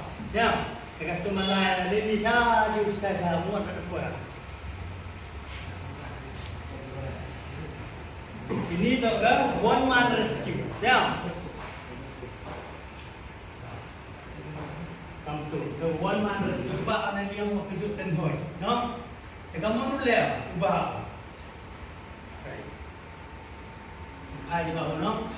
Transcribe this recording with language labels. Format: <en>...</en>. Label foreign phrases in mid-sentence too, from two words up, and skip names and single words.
<ms>Ya, dekat tu mana ni saja saya muat ada apa. Ini tu kan</ms> <en>one man rescue.</en> <ms>Ya. Kamu tu,</ms> <en>the one man rescue.</en> <ms>Ubah anak yang mau kejutkan hoi, no? Kamu tu leh, ubah. Hai juga, no?</ms>